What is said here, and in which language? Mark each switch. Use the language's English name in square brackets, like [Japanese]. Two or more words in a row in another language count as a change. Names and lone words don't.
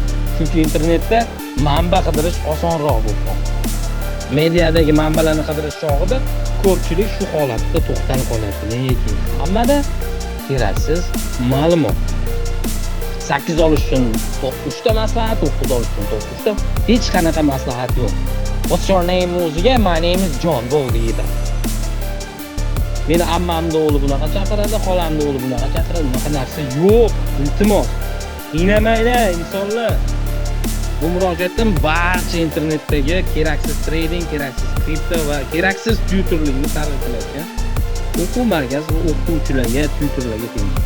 [Uzbek] Chunki internetda manba qidirish osonroq bo'lib qoldi. Mediadagi manbalarni qidirish chog'ida ko'pchilik shu holatda to'xtalib qolyapti. Negaki hammada keraksiz ma'lumot. 8 olish uchun 9 ta maslahat, 9 olish uchun 9 ta. Hech qanaqa maslahat yo'q. [English] What's your name o'ziga my name is John [Uzbek] bo'ldi edi. Meni ammamning o'g'li bunaqa chaqiradi, xolamning o'g'li bunaqa chaqiradi. Bunaqa narsa yo'q. Iltimos, qiynamanglar insonlar. Bu murojaatdan barcha internetdagi keraksiz trading, keraksiz kripto va keraksiz tutorlikni targ'ib qilayotgan o'quv markazi va o'qituvchilarga, tutorlarga tegishli.